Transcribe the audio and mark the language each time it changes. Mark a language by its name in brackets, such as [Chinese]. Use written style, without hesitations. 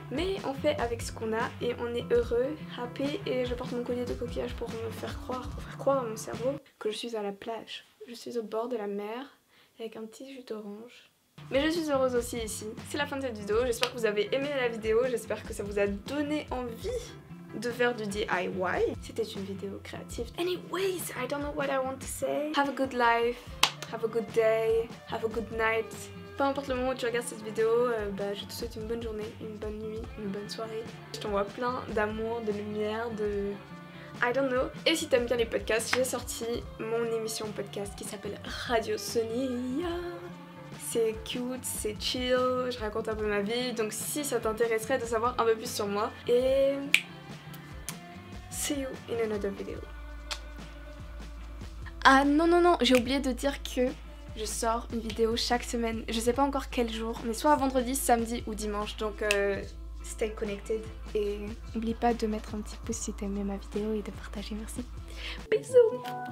[French] Mais on fait avec ce qu'on a et on est heureux, happy, et je porte mon collier de coquillage pour me faire croire à mon cerveau que je suis à la plage. Je suis au bord de la mer avec un petit jus d'orange. Mais je suis heureuse aussi ici. C'est la fin de cette vidéo, j'espère que vous avez aimé la vidéo, j'espère que ça vous a donné envie de faire du DIY. C'était une vidéo créative. [English] Anyways, I don't know what I want to say. Have a good life, have a good day, have a good night. [French] Peu importe le moment où tu regardes cette vidéo, je te souhaite une bonne journée, une bonne nuit, une bonne soirée. Je t'envoie plein d'amour, de lumière, de... [English] I don't know. [French] Et si t'aimes bien les podcasts, j'ai sorti mon émission podcast qui s'appelle Radio Sonia. C'est cute, c'est chill, je raconte un peu ma vie, donc si ça t'intéresserait de savoir un peu plus sur moi. [English] Et see you in another video. [French] Ah non, j'ai oublié de dire que je sors une vidéo chaque semaine. Je sais pas encore quel jour, mais soit vendredi, samedi ou dimanche, donc [English] stay connected. [French] Et n'oublie pas de mettre un petit pouce si t'as aimé ma vidéo et de partager, merci. Bisous.